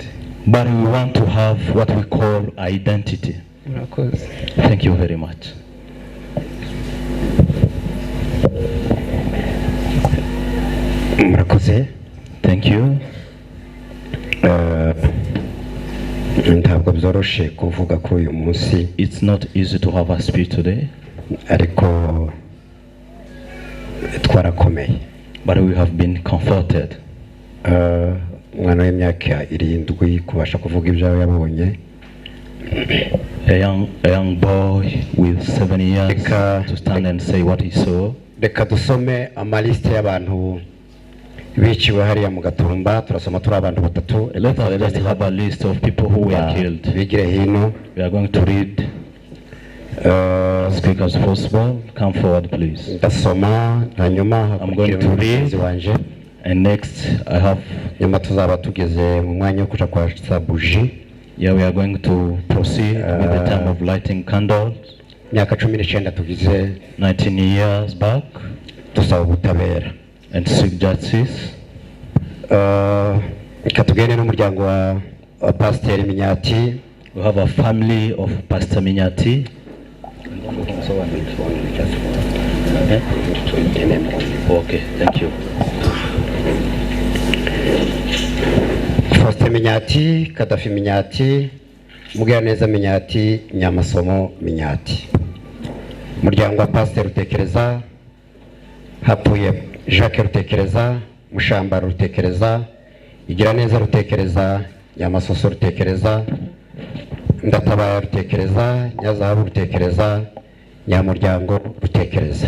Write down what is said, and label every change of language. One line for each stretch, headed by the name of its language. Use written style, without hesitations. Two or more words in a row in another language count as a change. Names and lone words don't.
English: But we want to have what we call identity. Thank you very much.
Rundi: Murakoze.
English: Thank you.
Rundi: Ntabwo byoroshe kuvuga kuri uyu munsi.
English: It's not easy to have a speech today.
Rundi: Ariko twarakomeye.
English: But we have been comforted.
Rundi: Mwana w'imyaka 7 kubasha kuvuga ibyo yabonye.
English: A young boy with 7 years to stand and say what he saw.
Rundi: Reka dusome amaliste y'abantu biciwe hariya mu Gatumba, turasoma turi abantu batatu.
English: Let's have a list of people who were killed.
Rundi: Bigire hino.
English: We are going to read as quick as possible. Come forward, please.
Rundi: Ndasoma hanyuma
English: I'm going to read, and next I have
Rundi: nyuma tuzaba tugeze mu mwanya wo kuja kwa sabuji.
English: Yeah, we are going to proceed with the time of lighting candles.
Rundi: Myaka 19 tugize
English: 19 years back.
Rundi: Tusaba ubutabera
English: and seek justice.
Rundi: Ikatugene n'umuryango wa Pastor Minyati.
English: We have a family of Pastor Minyati. Okay, thank you.
Rundi: Pastor Minyati, Kadafi Minyati, Mugiraneza Minyati, Nyamasomo Minyati. Umuryango wa Pastor Rutekereza, hapfuye Jacques Rutekereza, Mushamba Rutekereza, Igiraneza Rutekereza, Nyamasoso Rutekereza, Ndatabaya Rutekereza, Nyazahabu Rutekereza, Nyamuryango Rutekereza.